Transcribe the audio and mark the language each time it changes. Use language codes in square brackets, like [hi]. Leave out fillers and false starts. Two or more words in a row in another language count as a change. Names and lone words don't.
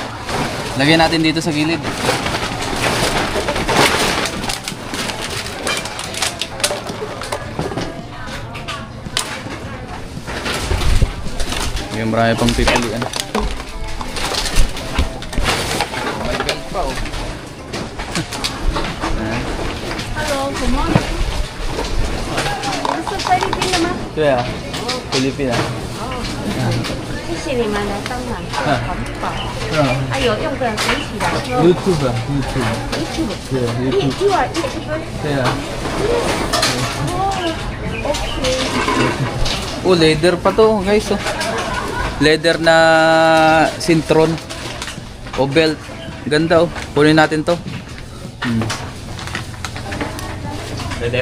[tl] Lagyan natin dito sa gilid. May marami pang pipilian. May belt pa oh. [en] Hello, good morning. [tl] Nasa Philippines naman. Kaya, Pilipina. [zh] 谢谢你们来帮忙，好不好？哎呦，用不了举起来。 YouTube. YouTube。 [en] Yeah, YouTube. You are YouTuber? [tl] Kaya. [en] Oh, okay. [tl] Oh, leather pa to guys oh. Leather na sintron o belt. Ganda oh. Kunin natin to. Leather.